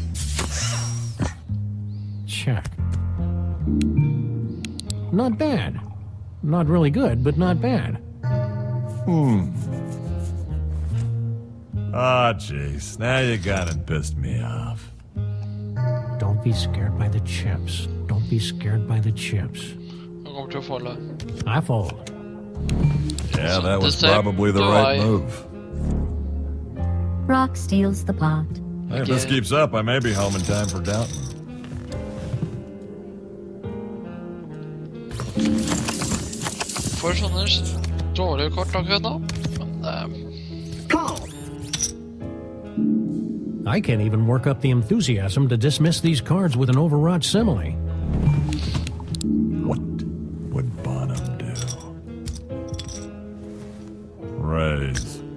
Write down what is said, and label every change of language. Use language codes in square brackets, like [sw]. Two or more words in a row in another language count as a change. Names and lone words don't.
[en] Check. Not bad. Not really good, but not bad. Ah, jeez. Now you got and pissed me off. Don't be scared by the chips. Don't be scared by the chips. [no] Jeg kommer til å folde. [en] I fold. Yeah, that was probably the right move. Brock steals the pot. Hey, if this keeps up, I may be home in time for Downton. [no] For sånne dårlige kort akkurat nå. Men [en] Call. I can't even work up the enthusiasm to dismiss these cards with an overwrought simile. What would Bonham do? Raise.